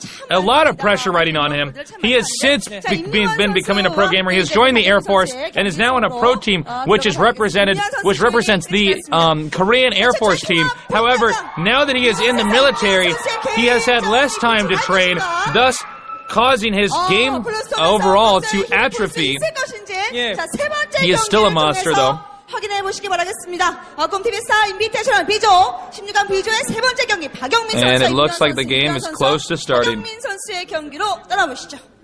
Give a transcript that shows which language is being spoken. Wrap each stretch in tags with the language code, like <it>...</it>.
<en>A lot of pressure riding on him. He has since been becoming a pro gamer. He has joined the Air Force and is now on a pro team, which represents the Korean Air Force team. However, now that he is in the military, he has had less time to train, thus causing his game overall to atrophy. He is still a monster, though.</en> <ko>확인해 보시기 바라겠습니다. GOMTV 스타 인비테이셔널 B조 16강 B조의 세 번째 경기 박영민 선수와</ko> <en>And it looks like the game is close to starting.</en> <ko>박영민 선수의 경기로 떠나보시죠.</ko>